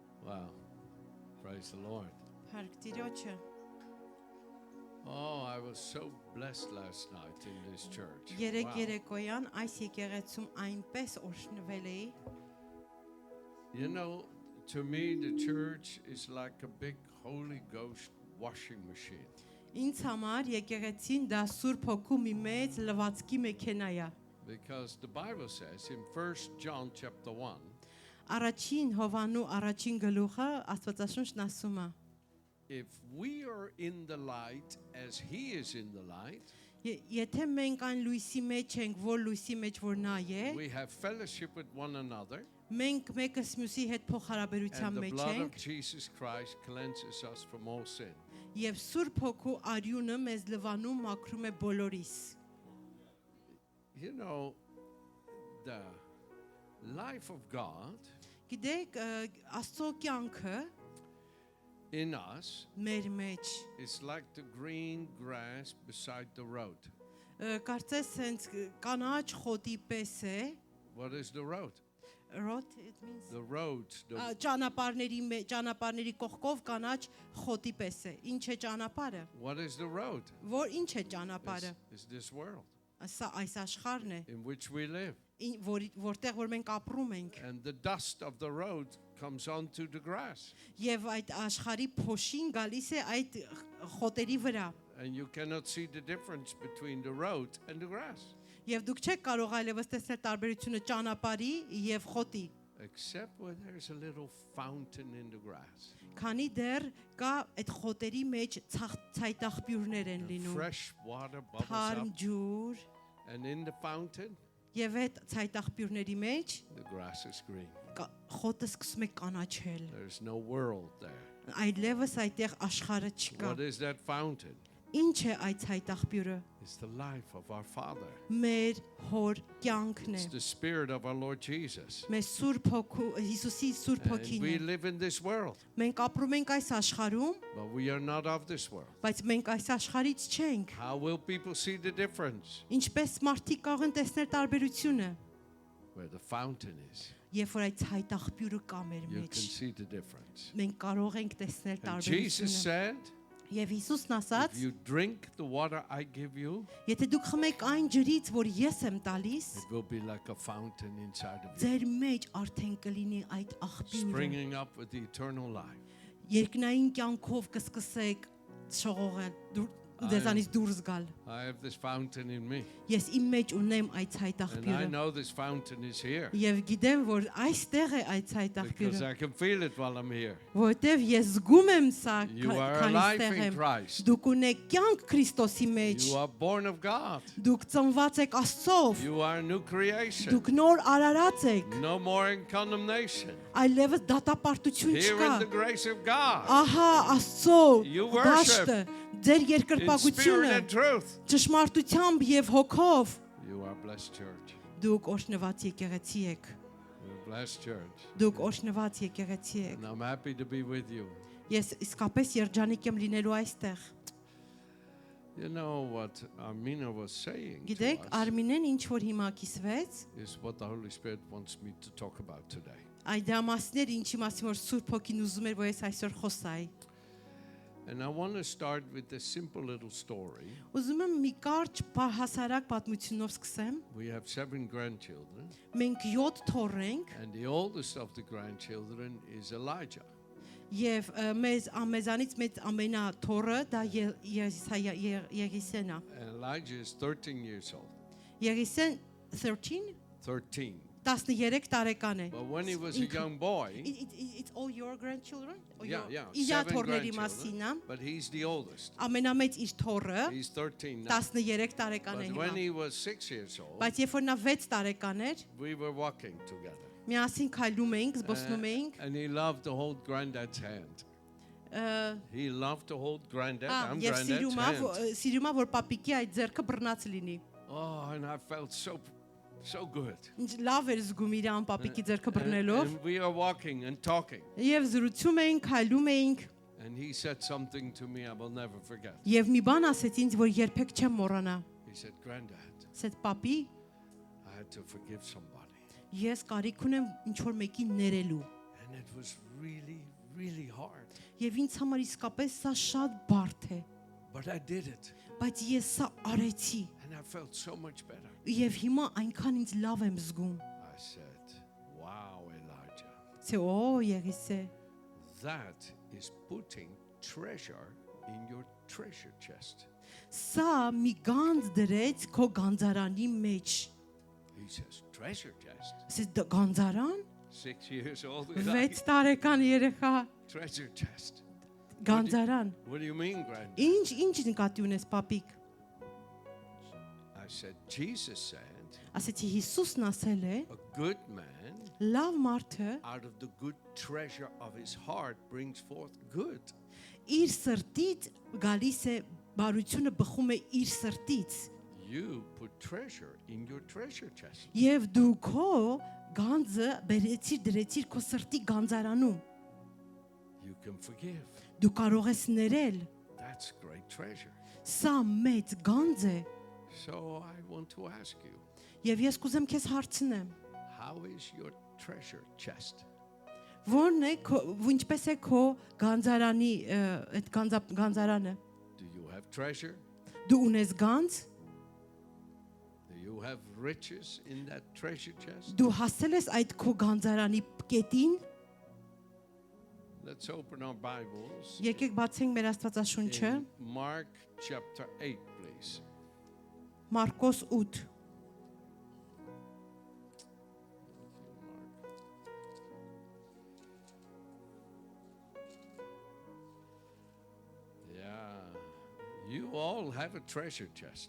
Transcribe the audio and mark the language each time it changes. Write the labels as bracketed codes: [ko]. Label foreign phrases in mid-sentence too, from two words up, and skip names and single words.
[en] Wow. Praise the Lord. [hy] Հարկ Տիրոջը [en] Oh, I was so blessed last night in this church. [hy] երեք [en] Wow. [hy] երեկոյան այս եկեղեցում այնպես օրհնվել էի [en] You know, to me, the church is like a big Holy Ghost washing machine. [hy] ինձ համար եկեղեցին դա Սուրբ Հոգու մի մեծ լվացքի մեքենա է [en] Because the Bible says in 1 John chapter 1, [hy] Առաջին Հովանու առաջին գլուխը Աստվածաշունչն ասում է [en] if we are in the light as he is in the light, [hy] Եթե մենք այն լույսի մեջ ենք, որ լույսի մեջ որ նա է, [en] we have fellowship with one another, [hy] մենք մեկս մյուսի հետ փոխհարաբերության [en] and the [hy] մեջ [en] blood of [hy] ենք, [en] Jesus Christ cleanses us from all sin. [hy] եւ Սուրբ Հոգու արյունը մեզ լվանում մաքրում է բոլորիս։ [en] You know, the life of God [hy] Գիտեք, Աստծո կյանքը [en] in us [hy] մեր մեջ [en] is like the green grass beside the road. [hy] կարծես sense կանաչ խոտի պես է, [en] What is the road? road it means The road, [hy] ճանապարհների կողքով կանաչ խոտի պես է։ Ինչ է ճանապարհը։ [en] what is the road? [hy] Որ ինչ է ճանապարհը։ [en] It's this world [hy] Սա այս աշխարհն է, [en] in which we live. [hy] որտեղ որ մենք ապրում ենք։ [en] And the dust of the road comes onto the grass. [hy] Եվ այդ աշխարհի փոշին գալիս է այդ խոտերի վրա։ [en] And you cannot see the difference between the road and the grass. [hy] Եվ դուք չեք կարող այլևս տեսնել տարբերությունը ճանապարհի եւ խոտի։ [en] Except where there's a little fountain in the grass. [hy] Քանի դեռ կա այդ խոտերի մեջ ցայտաղբյուրներ են [en] And [hy] լինում։ [en] fresh water bubbles [hy] Թարմ [en] up. [hy] ջուր [en] And in the fountain, [hy] եւ այդ ցայտաղբյուրների մեջ [en] the grass is green. [hy] խոտը սկսում է կանաչել։ [en] There's no world there. [hy] Այլևս այդտեղ աշխարհը չկա։ [en] What is that fountain? [hy] Ինչ է այդ ցայտաղբյուրը։ [en] It's the life of our Father. [hy] Մեր հոր կյանքն է։ [en] It's the Spirit of our Lord Jesus. [hy] Մեր Սուրբ Հոգու Հիսուսի Սուրբ [en] And [hy] Հոգին [en] we [hy] է։ [en] live in this world, [hy] Մենք ապրում ենք այս աշխարհում, [en] but we are not of this world. [hy] բայց մենք այս աշխարհից չենք։ [en] How will people see the difference? [hy] Ինչպես մարդիկ կարող են տեսնել տարբերությունը, [en] Where the fountain is, [hy] երբ որ այդ ցայտաղբյուրը կա մեր [en] you [hy] մեջ։ [en] can see the difference. [hy] Մենք կարող ենք տեսնել [en] And Jesus [hy] տարբերությունը։ [en] said, [hy] Եվ Հիսուսն ասաց, [en] if you drink the water I give you, [hy] եթե դուք խմեք այն ջրից, որ ես եմ տալիս, [en] it will be like a fountain inside of you, [hy] ձեր մեջ արդեն կլինի այդ աղբյուրը։ [en] springing up with the eternal life. [hy] Երկնային կյանքով կսկսեք շողողել, դեզանից դուրս գալ։ [en] I have this fountain in me, [hy] Ես իմ մեջ ունեմ այդ [en] and I [hy] ցայտաղբյուրը։ [en] know this fountain is here [hy] Եվ գիտեմ, որ այստեղ է այդ [en] because [hy] ցայտաղբյուրը, [en] I can feel it while I'm here. [hy] որովհետև ես զգում եմ սա, [en] You are [hy] քանի [en] alive [hy] ստեղ [en] in [hy] եմ։ [en] Christ. [hy] Դուք ունեք կյանք Քրիստոսի մեջ։ [en] You are born of God. [hy] Դուք ծնված եք Աստծով։ [en] You are a new creation. [hy] Դուք նոր արարած եք։ [en] No more in condemnation. [hy] Այլևս դատապարտություն [en] Here [hy] չկա։ [en] in the grace of God, [hy] Ահա Աստծո [en] You worship [hy] դաշտը, ձեր [en] in spirit [hy] երկրպագությունը [en] and truth. [hy] ճշմարտությամբ եւ հոգով [en] You are blessed church. [hy] դուք օրհնված եկեղեցի եք։ [en] You're a blessed church. [hy] Դուք օրհնված եկեղեցի եք։ [en] And I'm happy to be with you. [hy] Ես իսկապես երջանիկ եմ լինելու այստեղ։ [en] You know what Armina was saying to [hy] Գիտեք, [en] us [hy] Արմինեն ինչ որ հիմա կիսվեց, [en] is what the Holy Spirit wants me to talk about today. [hy] այդ դամասներ ինչի մասին որ Սուրբ Հոգին ուզում էր որ ես այսօր խոսայի։ [en] And I want to start with a simple little story. [hy] Ուզում եմ մի կարճ հասարակ պատմությունով սկսեմ։ [en] We have 7 grandchildren, [hy] Մենք 7 թոռ ենք [en] and the oldest of the grandchildren is Elijah. [hy] եւ մեզանից մեծ ամենաթոռը դա Եղիսեն է։ [en] And Elijah is 13 years old. [hy] Եղիսեն 13 13. 13 տարեկան է։ [en] But when he was a young boy, It's all your grandchildren? yeah, [hy] Իր 7 թոռների մասին [en] grandchildren, [hy] է։ [en] but he's the oldest. [hy] Ամենամեծ իր թոռը [en] He's 13 now. [hy] 13 տարեկան է [en] But when [hy] հիմա։ [en] he was 6 years old, [hy] Բայց երբ որ նա 6 տարեկան էր, [en] we were walking together. [hy] միասին քայլում էինք, զբոսնում էինք։ [en] And he loved to hold granddad's hand. He loved to hold granddad. I'm [hy] Եվ [en] granddad's hand. [hy] սիրում է որ պապիկի այդ ձեռքը բռնած լինի։ [en] Oh, and I felt so good. [hy] Ինչ լավ էր զգում իրան պապիկի ձեռքը բռնելով։ [en] And we are walking and talking. [hy] Եվ զրուցում էինք, քայլում էինք, [en] And he said something to me I will never forget. [hy] եւ մի բան ասեց ինձ, որ երբեք չեմ մոռանա։ [en] He said, Granddad, [hy] Ասեց պապի, [en] I had to forgive somebody. [hy] ես կարիք ունեմ ինչ որ մեկին ներելու։ [en] And it was really, really hard. [hy] Եվ ինձ համար իսկապես սա շատ բարդ է, [en] But I did it. [hy] բայց ես սա արեցի [en] And I felt so much better. [hy] եւ հիմա այնքան ինձ լավ եմ զգում։ [en] I said, wow, Elijah. [hy] Ցե օ Եղիսե, [en] That is putting treasure in your treasure chest. [hy] սա մի գանձ դրեց քո գանձարանի մեջ։ [en] He says, treasure chest? [hy] Ասես գանձարան [en] 6 years old. [hy] 6 տարեկան երեխա [en] Treasure chest. [hy] գանձարան։ [en] What do you mean, Grand? [hy] Ինչ նկատի ունես, պապիկ։ [en] I said, Jesus said, [hy] Ասեցի Հիսուսն ասել է, [en] a good man [hy] լավ մարդը [en] out of the good treasure of his heart brings forth good. [hy] իր սրտից գալիս է բարությունը բխում է իր սրտից։ [en] You put treasure in your treasure chest. [hy] Եվ դու քո գանձը բերեցիր դրեցիր քո սրտի գանձարանում։ [en] You can forgive. [hy] Դու կարող ես ներել։ [en] That's great treasure. [hy] Սա մեծ գանձ է։ [en] So I want to ask you, [hy] Եվ ես կուզեմ քեզ հարցնեմ, [en] how is your treasure chest? [hy] ո՞րն է ինչպես է քո գանձարանի այդ գանձարանը։ [en] Do you have treasure? [hy] Դու ունես գանձ, [en] Do you have riches in that treasure chest? [hy] դու հասել ես այդ քո գանձարանի կետին։ [en] Let's open our Bibles [hy] Եկեք բացենք մեր Աստվածաշունչը, [en] in Mark chapter 8, please. [hy] Մարկոս 8։ [en] Yeah, you all have a treasure chest.